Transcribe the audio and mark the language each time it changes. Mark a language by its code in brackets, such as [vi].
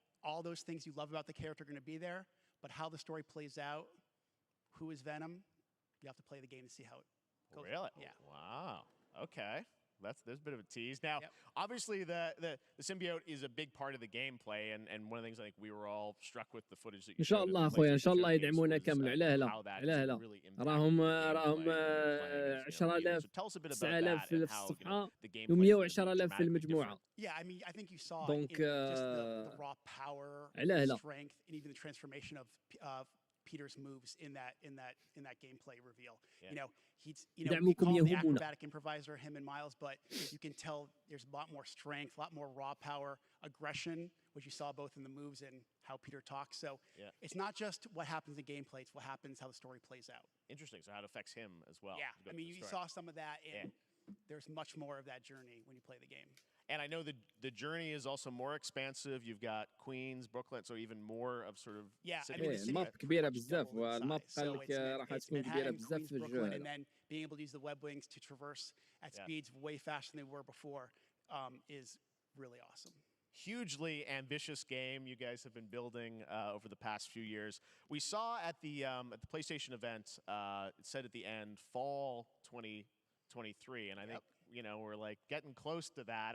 [en] All those things you love about the character are going to be there, but how the story plays out, who is Venom, you have to play the game to see how it goes. Really? Yeah. Wow. Okay. there's a bit of a tease. Now, obviously, the symbiote is a big part of the gameplay, and one of the things I think we were all struck with the footage that you [ar] ان شاء الله اخويا ان شاء الله يدعمونا كامل. علاه لا راهم 10000 9000 في الصفحه و110000 في المجموعه. [en] Yeah, I mean, I think you saw [fr] Donc, [en] just the raw power, strength, and even the transformation of Peter's moves in that gameplay reveal. You know, we call him the acrobatic improviser, him and Miles, but you can tell there's a lot more strength, a lot more raw power, aggression, which you saw both in the moves and how Peter talks. So it's not just what happens in gameplay; it's what happens, how the story plays out. Interesting. So how it affects him as well. Yeah, I mean, you saw some of that, and there's much more of that journey when you play the game. And I know the journey is also more expansive. You've got Queens, Brooklyn, so even more of sort of [ar] الماب كبيرة بزاف والماب قال لك راح تكون كبيرة بزاف في الجو. [en] And then being able to use the web wings to traverse at speeds way faster than they were before is really awesome. Hugely ambitious game you guys have been building over the past few years. We saw at the PlayStation event, it said at the end, fall 2023, and I think we're like getting close to that.